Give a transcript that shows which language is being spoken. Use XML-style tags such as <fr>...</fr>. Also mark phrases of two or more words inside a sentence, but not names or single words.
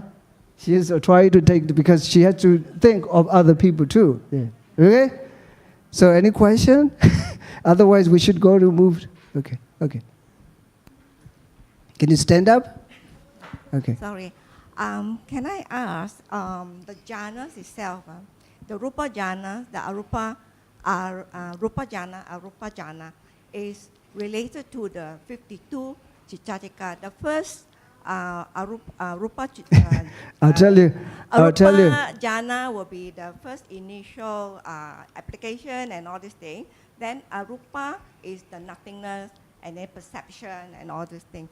<en>She is trying to take, because she has to think of other people too. Yeah. Okay? So any question? Otherwise we should go to move. Okay, okay. Can you stand up? Okay. Sorry. Can I ask, the jhanas itself, the</en> <pi>rupa jhana,</pi> <en>the</en> <pi>rupa jhana, arupa jhana,</pi> <en>is related to the 52 Chittatika. The first rupa I'll tell you.</en> <pi>arupa jhana</pi> <en>will be the first initial application and all these things. Then arupa is the nothingness and then perception and all these things.</en>